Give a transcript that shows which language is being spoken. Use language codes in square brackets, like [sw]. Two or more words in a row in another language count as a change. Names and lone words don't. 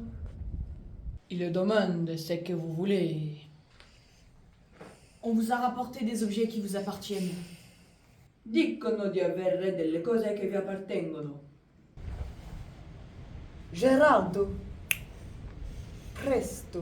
[fr] Il demande ce que vous voulez. On vous a rapporté des objets qui vous appartiennent. [it] Dicono di avere delle cose che vi appartengono. Geraldo, presto.